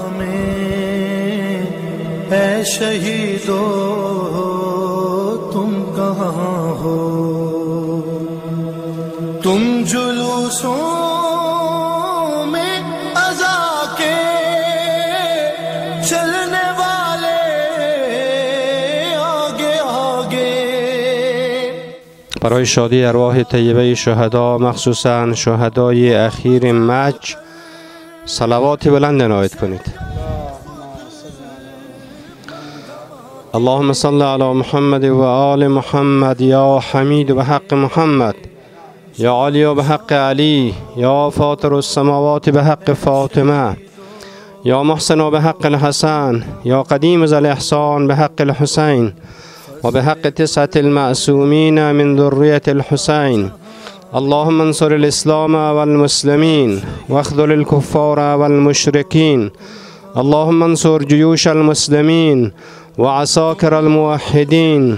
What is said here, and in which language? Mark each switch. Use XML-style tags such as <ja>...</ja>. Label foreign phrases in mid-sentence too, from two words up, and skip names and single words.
<ur>اے شہیدو تم کہاں ہو، تم جلوسوں میں ازا کے چلنے والے آگے آگے۔</ur> <fa>برای شادی ارواح طیبه شهدا، مخصوصا شهدای اخیر مج، صلوات بلند عنایت کنید.</fa> <ar>اللهم صل على محمد و آل محمد یا حمید بحق محمد، یا علی بحق علی، یا فاطر السماوات بحق فاطمه، یا محسن بحق الحسن، یا قدیم ذا الاحسان بحق الحسین، و بحق 9 المعصومین من ذریة الحسین. اللهم انصر الاسلام والمسلمین واخذل الكفار والمشرکین. اللهم انصر جيوش المسلمين وعساكر الموحدين.</ar>